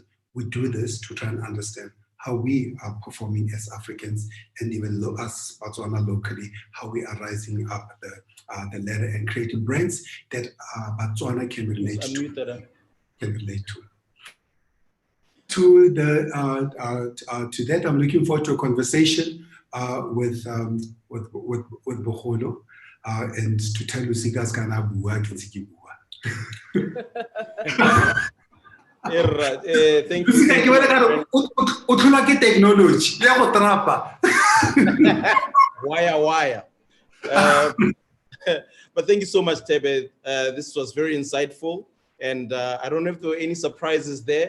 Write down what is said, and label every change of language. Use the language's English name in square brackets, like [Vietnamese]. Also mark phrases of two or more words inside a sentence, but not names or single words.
[English] We do this to try and understand how we are performing as Africans, and even us Botswana locally, how we are rising up the ladder and creating brands that Botswana can relate to. To that, I'm looking forward to a conversation with Bogolo, and to tell Losika [Tswana] kana bua ke ntse ke bua. [English] Thank you. Technology. Wire. But thank you so much, Thebe. This was very insightful, and I don't know if there were any surprises there.